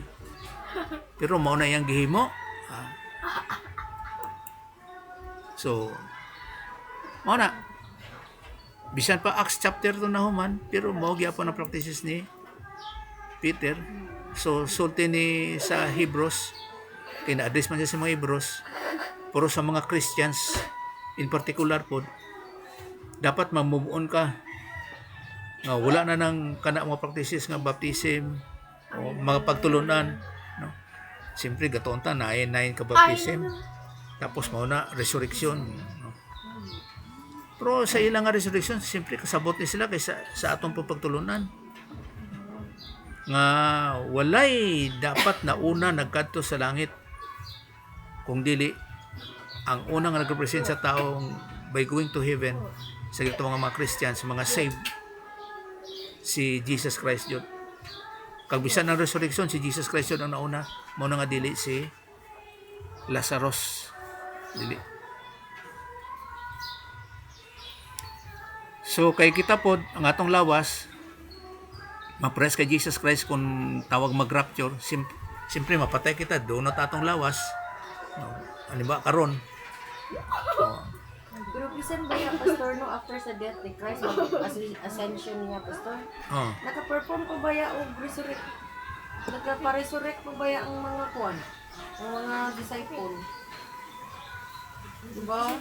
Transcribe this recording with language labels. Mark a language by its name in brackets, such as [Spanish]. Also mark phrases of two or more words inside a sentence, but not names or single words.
[Cebuano] Pero mao na yang gihimo. So mao na. Bisan pa Acts chapter 2 na human, pero mao gyapon ang practices ni Peter. So sulti ni sa Hebrews, kina-address man siya sa mga Hebrews, pero sa mga Christians [English] in particular [Cebuano] po, dapat ma-move on ka. Wala na ng kana mga practices nga baptism o mga pagtulunan, no? Siyempre gatoon ta na 9 ka baptism. Tapos mao na resurrection, no? Pero sa ilang nga resurrection, siyempre kasabot ni sila kaysa sa atong pagtulunan. Nga walay dapat na una nagkadto sa langit, kung dili ang unang nag-represent sa taong [English] by going to heaven [Cebuano] sa gitong mga Christians, mga saved, si Jesus Christ yun. Kagbisan ng resurrection, si Jesus Christ yun ang nauna. Muna nga dili si Lazarus. Dili. So kay kita pod ang atong lawas, ma-press kay Jesus Christ kung tawag mag-rapture, simpre mapatay kita, doon na atong lawas. No, ano ba karon? Pero bisan ba yung pastor no after sa death ni Christ, ascension niya pastor? Naka-perform po ba ya og resurrect? Nagpa-resurrect po ba ya ang mga kuan? Ang mga disciple? Diba?